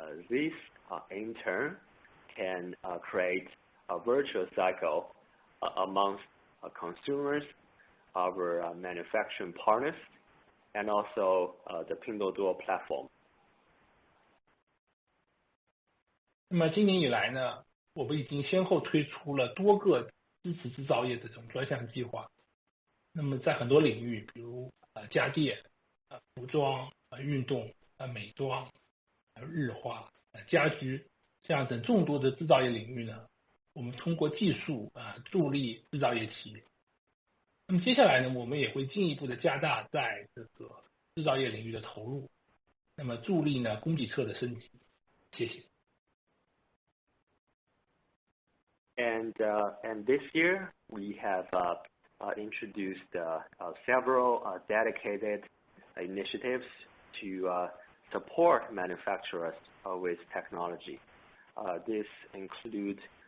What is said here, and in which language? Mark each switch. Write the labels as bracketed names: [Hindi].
[English] This, in turn, can create a virtuous cycle amongst consumers, our manufacturing partners, and also the Pinduoduo platform. [Chinese] 那么今年以来呢，我们已经先后推出了多个支持制造业的这种专项计划。那么在很多领域，比如家电、服装、运动、美妆、日化、家居这样等众多的制造业领域呢，我们通过技术助力制造业企业。那么接下来呢，我们也会进一步的加大在这个制造业领域的投入，那么助力呢供给侧的升级。谢谢。 [English] And this year we have introduced several dedicated initiatives to support manufacturers with technology. This includes